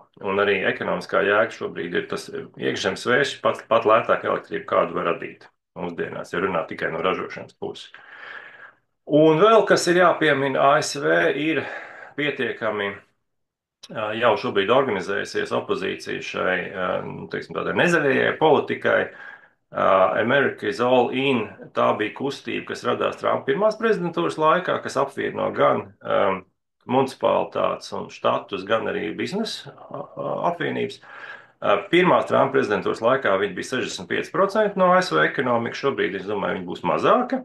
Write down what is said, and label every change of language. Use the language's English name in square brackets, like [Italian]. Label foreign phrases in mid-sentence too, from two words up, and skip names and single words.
[Latvian] Un arī ekonomiskā jēga šobrīd ir tas iekšzemes vējš pat lētāk elektrību, kādu var radīt mūsdienās, ja runā tikai no ražošanas puses. Un vēl, kas ir jāpiemina, ASV ir pietiekami jau šobrīd organizējusies opozīcija šai, teiksim, tādai nezaļajai politikai, [English] America is all in. [Latvian] Tā bija kustība, kas radās Trumpa pirmās prezidentūras laikā, kas apvieno gan municipalitātes un štatus, gan arī biznesa apvienības. Pirmās Trumpa prezidentūras laikā viņi bija 65% no ASV ekonomikas, šobrīd, es domāju, viņi būs mazāka.